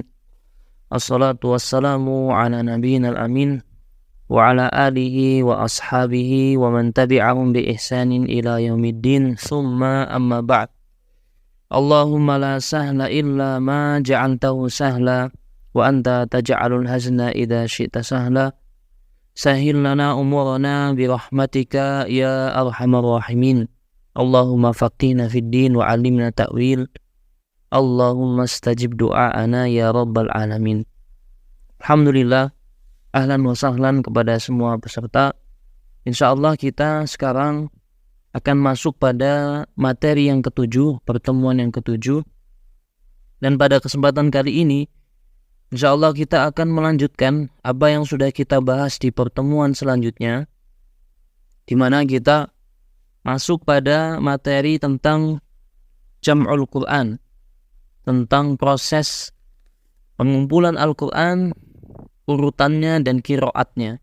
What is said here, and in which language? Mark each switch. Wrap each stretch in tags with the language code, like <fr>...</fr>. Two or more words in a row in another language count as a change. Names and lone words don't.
<ar>الصلاة والسلام على نبينا الأمين وعلى آله وأصحابه ومن تبعهم بإحسان إلى يوم الدين. ثم أما بعد. اللهم لا سهل إلا ما جعلته سهلا وأنت تجعل الحزن إذا شئت سهلا. سهل لنا أمورنا برحمتك يا أرحم الراحمين. اللهم فقهنا في الدين وعلمنا التأويل. اللهم استجب دعاءنا يا رب العالمين. الحمد لله، أهلا وسهلا</ar> <id>kepada semua peserta. InsyaAllah kita sekarang akan masuk pada materi yang ketujuh, pertemuan yang ketujuh. Dan pada kesempatan kali ini InsyaAllah kita akan melanjutkan apa yang sudah kita bahas di pertemuan selanjutnya, di mana kita masuk pada materi tentang</id> <ar>جمع القرآن,</ar> <id>tentang proses pengumpulan Al-Quran, urutannya dan qiraatnya.</id>